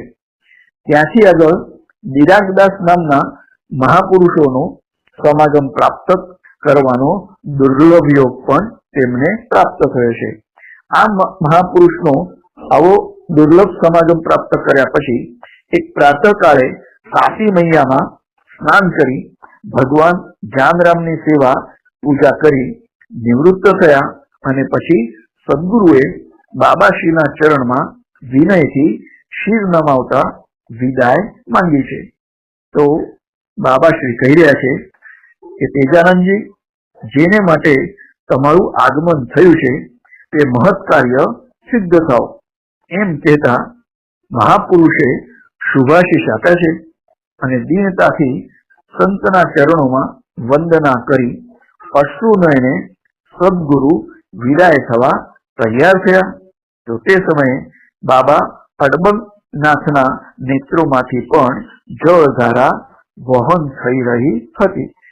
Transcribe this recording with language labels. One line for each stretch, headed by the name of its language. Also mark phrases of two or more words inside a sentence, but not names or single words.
Gujarati: ત્યાંથી આગળ દિરાગદાસ નામના મહાપુરુષોનો સમાગમ પ્રાપ્ત કરવાનો દુર્લભ યોગ પણ તેમને પ્રાપ્ત થયો છે. આ મહાપુરુષનો આવો દુર્લભ સમાગમ પ્રાપ્ત કર્યા પછી એક પ્રાતઃકાળે તાપી મૈયામાં સ્નાન કરી ભગવાન જાનરામની સેવા પૂજા કરી નિવૃત્ત થયા અને પછી સદ્ગુરુએ બાબાશ્રીના ચરણમાં વિનયથી શીર નમાવતા વિદાય માંગી છે. તો બાબાશ્રી કહી રહ્યા છે કે તેજાનંદજી જેને માટે તમારું આગમન થયું છે તે મહત્ કાર્ય સિદ્ધ થાવ એમ કહેતા મહાપુરુષે શુભાશીષ આપ્યા છે અને દીનતાથી સંતના ચરણોમાં વંદના કરી અશ્રુ નયને સદગુરુ વિદાય થવા તૈયાર થયા. તો તે સમયે બાબા અડબંગનાથના નેત્રોમાંથી પણ જળધારા વહન થઈ રહી હતી.